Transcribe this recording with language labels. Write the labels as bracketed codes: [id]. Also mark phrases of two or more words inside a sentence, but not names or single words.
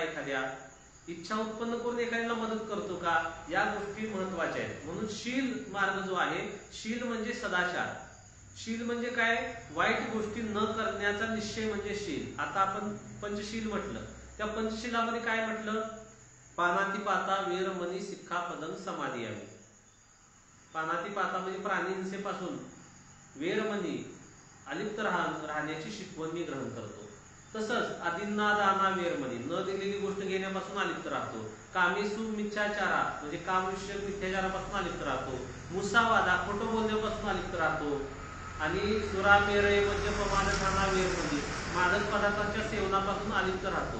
[mr] एखाद्या इच्छा उत्पन्न करून एखाद्याला मदत करतो का? या गोष्टी महत्वाच्या आहेत. म्हणून शील मार्ग जो आहे, शील म्हणजे सदाचार. शील म्हणजे काय? वाईट गोष्टी न करण्याचा निश्चय म्हणजे शील. आता आपण पंचशील म्हटलं, त्या पंचशीलामध्ये काय म्हटलं? [pi] पानातिपाता वेरमणी सिक्खापदं समादियामी. [mr] पानातिपाता म्हणजे प्राणी हिंसेपासून, वेरमणी अलिप्त राहण्याची शिकवण मी ग्रहण करतो. तसंच [pi] आदिन्नादाना वेरमणी, [mr] न दिलेली गोष्ट घेण्यापासून अलिप्त राहतो. [pi] कामेसु मिथ्याचारा [mr] म्हणजे कामविषयक मिथ्याचारापासून अलिप्त राहतो. मुसावादा खोटं बोलण्यापासून अलिप्त राहतो. आणि [pi] सुरामेरय मद्यपमानधाना वेरमणी, [mr] मादक पदार्थांच्या सेवनापासून अलिप्त राहतो.